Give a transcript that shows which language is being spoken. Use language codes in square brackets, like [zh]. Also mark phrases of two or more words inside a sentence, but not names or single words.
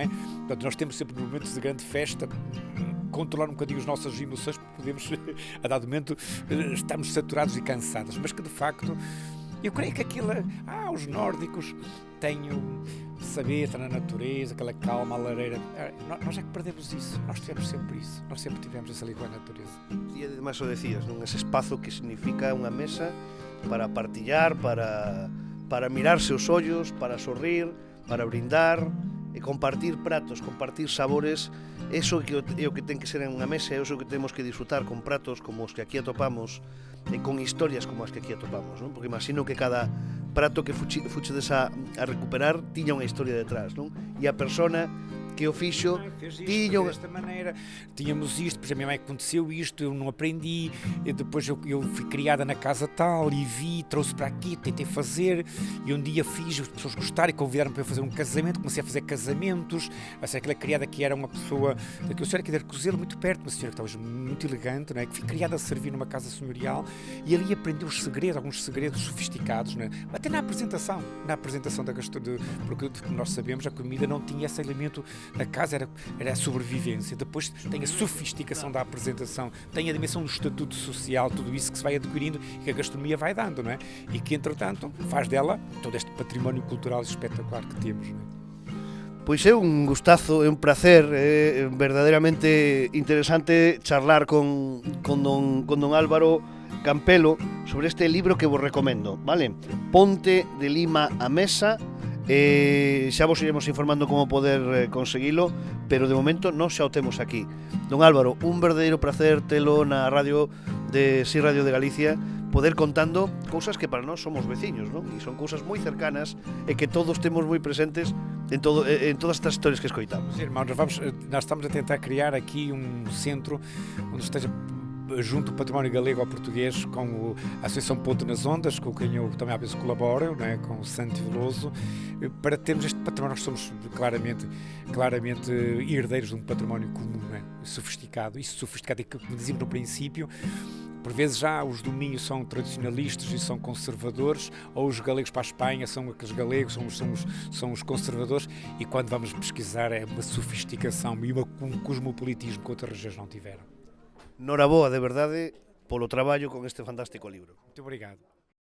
[pt] Portanto, nós temos sempre momentos de grande festa, controlar um bocadinho as nossas emoções, porque podemos, a dado momento, estamos saturados e cansados, mas que, de facto, eu creio que os nórdicos têm saber, estar na natureza, aquela calma, a lareira. Nós é que perdemos isso, nós tivemos sempre isso, nós sempre tivemos essa ligação à natureza. [gl] E ademais o decías, non? Ese espazo que significa unha mesa para partillar, para mirarse os ollos, para sorrir, para brindar e compartir pratos, compartir sabores. Eso é o que ten que ser en unha mesa, é o que temos que disfrutar con pratos como os que aquí atopamos e con historias como as que aquí atopamos, non? Porque imagino que cada prato que fuchedes a recuperar tiña unha historia detrás, non? E a persona que o fixo [pt] tinha desta maneira, tínhamos isto, pois a minha mãe aconteceu isto, eu não aprendi, e depois eu fui criada na casa tal e vi, trouxe para aqui, tentei fazer, e um dia fiz, as pessoas gostaram e convidaram para eu fazer um casamento, comecei a fazer casamentos, aquela criada que era uma pessoa, que eu sei que era Cozelo, muito perto, uma senhora que estava muito elegante, não é? Que fui criada a servir numa casa senhorial, e ali aprendi os segredos, alguns segredos sofisticados, não é? Até na apresentação da gastronomia, porque nós sabemos, a comida não tinha esse elemento. A casa era a sobrevivência, depois tem a sofisticação da apresentação, tem a dimensão do estatuto social, tudo isso que se vai adquirindo e que a gastronomia vai dando, não é? E que, entretanto, faz dela todo este património cultural espetacular que temos, não é? [gl] Pois é un gustazo, é un placer, é verdadeiramente interesante charlar con don Álvaro Campelo sobre este libro que vos recomendo, vale? Ponte de Lima á mesa, Xa vos iremos informando como poder conseguilo, pero de momento non xa o temos aquí. Don Álvaro, un verdadeiro placer telo na radio de Si Radio de Galicia, poder contando cousas que para nós somos veciños, non? E son cousas moi cercanas e que todos temos moi presentes en todas estas historias que escoitamos. [pt] Sim, irmão, nós estamos a tentar criar aqui um centro onde esteja junto o património galego ao português, com a Associação Ponto nas Ondas, com quem eu também às vezes colaboro, não é? Com o Santi Veloso, para termos este património. Nós somos claramente herdeiros de um património comum, não é? Sofisticado, e como dizíamos no princípio, por vezes já os domínios são tradicionalistas e são conservadores, ou os galegos para a Espanha são aqueles galegos, são os conservadores, e quando vamos pesquisar é uma sofisticação e um cosmopolitismo que outras regiões não tiveram. [gl] Noraboa, de verdade, polo traballo con este fantástico libro. [pt] Muito obrigado.